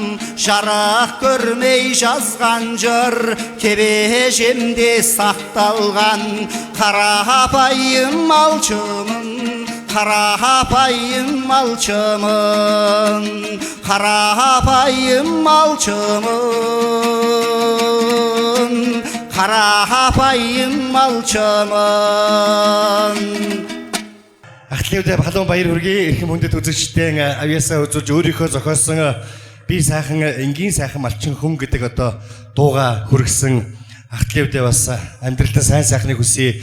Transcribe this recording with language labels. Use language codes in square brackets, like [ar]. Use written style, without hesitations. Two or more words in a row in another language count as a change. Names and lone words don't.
[kk] Жарық көрмей жазған жыр, кебежемде сақталған, қарапайым малшымын, қарапайым малшымын, қарапайым малшымын, қарапайым малшымын. [mn] Ахлиудэ халуун баяр хүргэе. Эрхэм хүндэт үзэгчдийн авьяасаа үзүүлж өөрийнхөө зохиосон би сайхан энгийн сайхан малчин хүн гэдэг одоо дууга хүргэсэн Ахлиудэ бас амьдралтаа сайн сайхныг хүсье.